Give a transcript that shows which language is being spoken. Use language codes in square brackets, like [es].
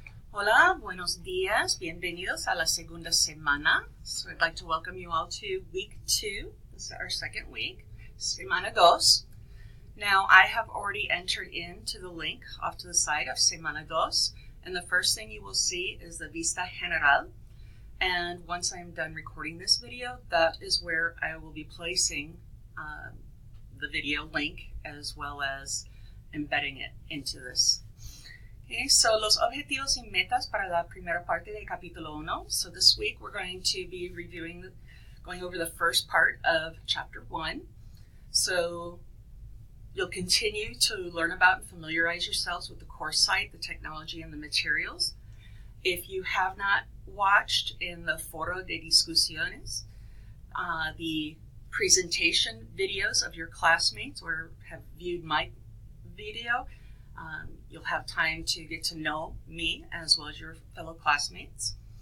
[es] Hola, buenos días, bienvenidos a la segunda semana. [en] So I'd like to welcome you all to week 2. This is our second week, [es] semana 2. [en] Now I have already entered into the link off to the side of semana 2, and the first thing you will see is the vista general. And once I'm done recording this video, that is where I will be placing the video link as well as embedding it into this. Okay, so [es] los objetivos y metas para la primera parte del capítulo 1. [en] So this week we're going to be going over the first part of chapter 1. So you'll continue to learn about and familiarize yourselves with the course site, the technology, and the materials. If you have not watched in the foro de discusiones, the presentation videos of your classmates or have viewed my video, you'll have time to get to know me as well as your fellow classmates.